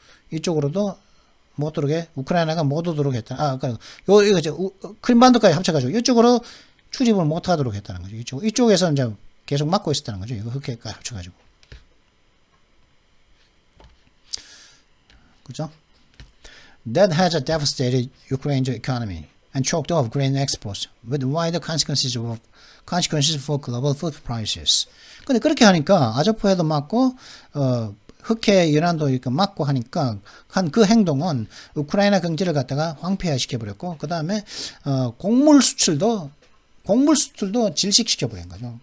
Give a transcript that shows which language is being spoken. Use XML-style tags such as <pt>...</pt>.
<ko>이쪽으로도 못 들어오게, 우크라이나가 못 들어오게 했다. 그러니까, 크림반도까지 합쳐가지고, 이쪽으로 출입을 못 하도록 했다는 거죠. 이쪽에서 이제 계속 막고 있었다는 거죠. 이거 흑해까지 합쳐가지고. 그죠?</ko> <en>That has devastated Ukraine's economy and choked off grain exports with wider consequences for global food prices.</en> <ko>근데 그렇게 하니까 아조프해도 맞고 흑해 연안도 이렇게 막고 하니까 한 그 행동은 우크라이나 경제를 갖다가 황폐화시켜 버렸고 그 다음에 곡물 수출도 질식시켜 버린 거죠.</ko>